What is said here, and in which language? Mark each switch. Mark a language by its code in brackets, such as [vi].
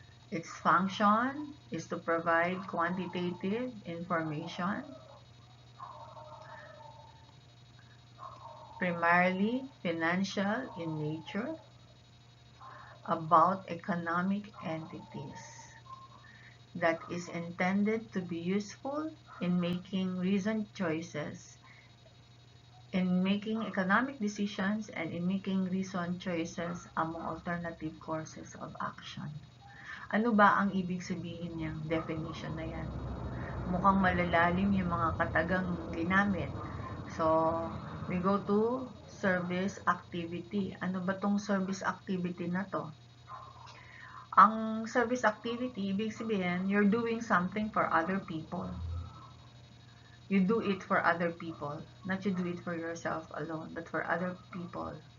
[en] Its function is to provide quantitative information, primarily financial in nature, about economic entities that is intended to be useful in making reasoned choices, in making economic decisions, and in making reasoned choices among alternative courses of action. [tl] Ano ba ang ibig sabihin niyang definition na yan? Mukhang malalalim yung mga katagang ginamit. [en] So, we go to service activity. [tl] Ano ba tong [en] service activity [tl] na to? Ang [en] service activity, [tl] ibig sabihin, [en] you're doing something for other people. You do it for other people. Not you do it for yourself alone, but for other people.